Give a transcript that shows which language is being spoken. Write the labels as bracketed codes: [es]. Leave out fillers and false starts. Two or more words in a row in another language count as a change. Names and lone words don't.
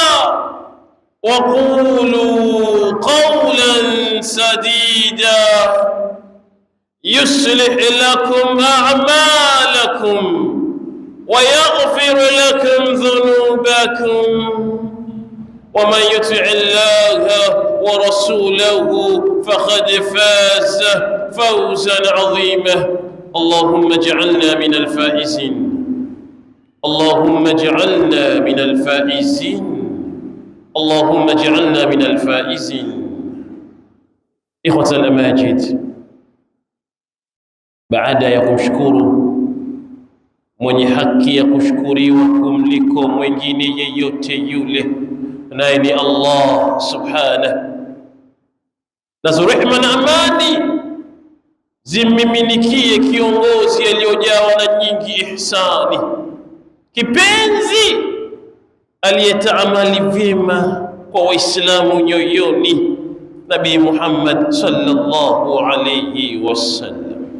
[ar] وقولوا قولا سديدا يصلح لكم أعمالكم ويغفر لكم ذنوبكم ومن يطع الله ورسوله فقد فاز فوزا عظيما. اللهم اجعلنا من الفائزين، اللهم اجعلنا من الفائزين، اللهم اجعلنا من الفائزين. إخوة الأماجد، [sw] baada ya kumshukuru mwenye haki ya kushukuriwa kumliko mwingine yeyote yule, naye ni Allah subhanahu, na rehema na amani zimmiminikie kiongozi aliyojawa na nyingi ihsani, kipenzi aliyetaamali vyema kwa Waislamu nyoyoni, Nabii Muhammad [ar] صلى الله عليه وسلم.